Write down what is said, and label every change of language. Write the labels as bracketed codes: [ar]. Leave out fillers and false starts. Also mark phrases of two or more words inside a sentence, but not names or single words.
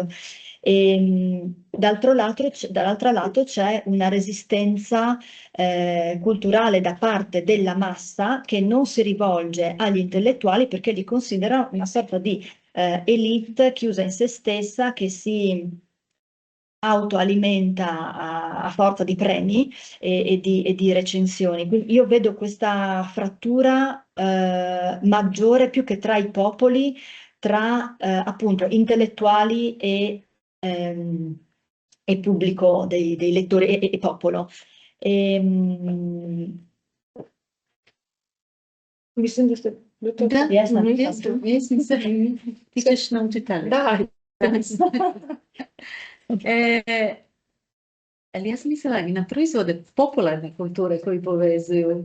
[it] Dall'altro lato c'è una resistenza culturale da parte della massa che non si rivolge agli intellettuali perché li considera una sorta di elite chiusa in se stessa che si autoalimenta a forza di premi e di recensioni. Quindi io vedo questa frattura maggiore più che tra i popoli, tra appunto intellettuali e pubblico dei lettori e popolo. [hr] Mislim da ste Da, Jesam. jesam se. Ti ćeš naučiti. Da. Ali ja sam mislila i na proizvode popularne kulture koji povezuju.